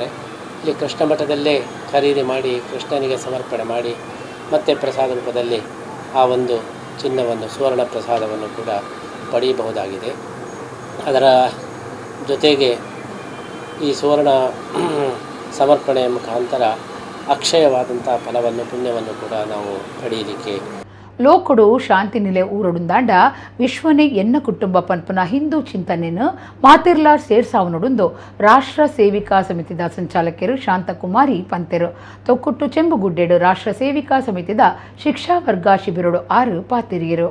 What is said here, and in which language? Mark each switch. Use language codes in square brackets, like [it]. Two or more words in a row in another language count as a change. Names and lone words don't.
[kn] ಇಲ್ಲಿ ಕೃಷ್ಣ ಮಠದಲ್ಲೇ ಖರೀದಿ ಮಾಡಿ ಕೃಷ್ಣನಿಗೆ ಸಮರ್ಪಣೆ ಮಾಡಿ ಮತ್ತೆ ಪ್ರಸಾದ ರೂಪದಲ್ಲಿ ಆ ಒಂದು ಚಿನ್ನವನ್ನು ಸುವರ್ಣ ಪ್ರಸಾದವನ್ನು ಕೂಡ ಪಡೆಯಬಹುದಾಗಿದೆ. ಅದರ ಜೊತೆಗೆ ಈ ಸುವರ್ಣ ಸಮರ್ಪಣೆಯ ಮುಖಾಂತರ ಅಕ್ಷಯವಾದಂಥ ಫಲವನ್ನು ಪುಣ್ಯವನ್ನು ಕೂಡ ನಾವು ಪಡೆಯಲಿಕ್ಕೆ [tcy] ಲೋಕುಡು ಶಾಂತಿ ನಿಲೆ ಊರಡುಂದಾಂಡ ವಿಶ್ವನೇ ಎನ್ನ ಕುಟುಂಬ ಪನ್ಪುನ ಹಿಂದೂ ಚಿಂತನೆಯನ್ನು ಮಾತಿರ್ಲ ಸೇರ್ಸಾವನುಡುಂದು ರಾಷ್ಟ್ರ ಸೇವಿಕಾ ಸಮಿತಿದ ಸಂಚಾಲಕರು ಶಾಂತಕುಮಾರಿ ಪಂತೆರು ತೊಕ್ಕುಟ್ಟು ಚೆಂಬುಗುಡ್ಡೆಡು ರಾಷ್ಟ್ರ ಸೇವಿಕಾ ಸಮಿತಿದ ಶಿಕ್ಷಾ ವರ್ಗ ಶಿಬಿರಡು 6 ಪಾತಿರಿಯರು.